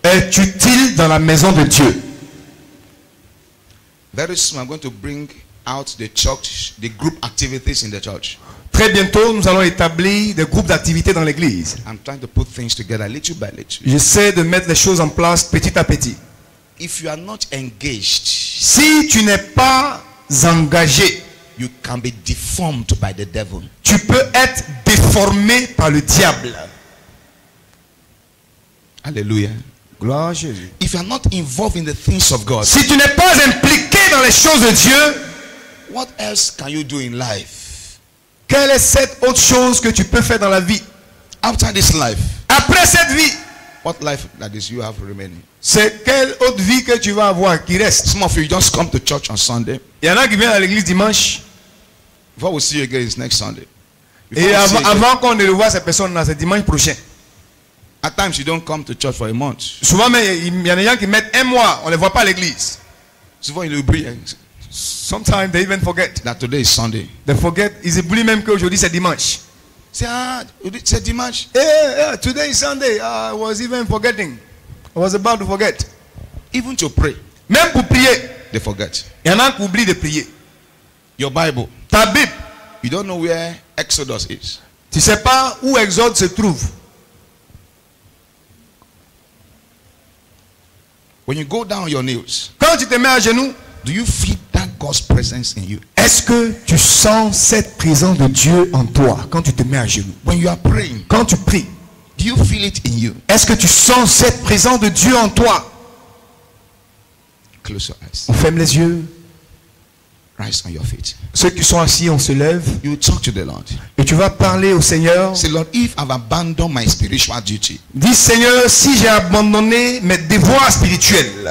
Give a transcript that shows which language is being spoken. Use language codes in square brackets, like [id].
[fr] est utile dans la maison de Dieu. [en] Very soon I'm going to bring out the church, the group activities in the church. [fr] Très bientôt, nous allons établir des groupes d'activités dans l'église. [en] I'm trying to put things together little by little. [fr] J'essaie de mettre les choses en place petit à petit. [en] If you are not engaged, [fr] Si tu n'es pas engagé, [en] you can be deformed by the devil. [fr] tu peux être déformé par le diable. [en] Hallelujah. [fr] Gloire à Jésus. [en] If you are not involved in the things of God, [fr] Si tu n'es pas impliqué dans les choses de Dieu, [en] what else can you do in life? [fr] quelle est cette autre chose que tu peux faire dans la vie? [en] After this life, [fr] Après cette vie, [en] what life that is you have remaining? [fr] c'est quelle autre vie que tu vas avoir qui reste? [en] Some of you just come to church on Sunday. [fr] Il y en a qui viennent à l'église dimanche. [en] Before we see you again, it's next Sunday. Before [fr] Et [en] we see you again, [fr] avant qu'on ne le voit ces personnes-là, c'est dimanche prochain. [en] at times you don't come to church for a month. [fr] Souvent, mais il y a des gens qui mettent 1 mois, on ne les voit pas à l'église. Souvent il oublie [en] Sometimes they even forget. that today is Sunday. They forget. [fr] Ils oublient même qu'aujourd'hui c'est dimanche. Say, c'est dimanche. [en] Today is Sunday. I was even forgetting. I was about to forget. Even to pray, [fr] Même pour prier, [en] they forget. [fr] il y en a qui oublient de prier. [en] Your Bible, [fr] Ta Bible, [en] you don't know where Exodus is. [fr] tu ne sais pas où Exode se trouve. [en] When you go down on your knees, [fr] Quand tu te mets à genoux, [en] do you feel that God's presence in you? [fr] est-ce que tu sens cette présence de Dieu en toi quand tu te mets à genoux? [en] When you are praying, [fr] Quand tu pries, [en] do you feel it in you? [fr] est-ce que tu sens cette présence de Dieu en toi? [en] Close your eyes. [fr] On ferme les yeux. [en] Rise on your feet. [fr] Ceux qui sont assis, on se lève. [en] You talk to the Lord. [fr] Et tu vas parler au Seigneur. [en] Say, Lord, if I've abandoned my spiritual duty, [fr] Dis, Seigneur, si j'ai abandonné mes devoirs spirituels,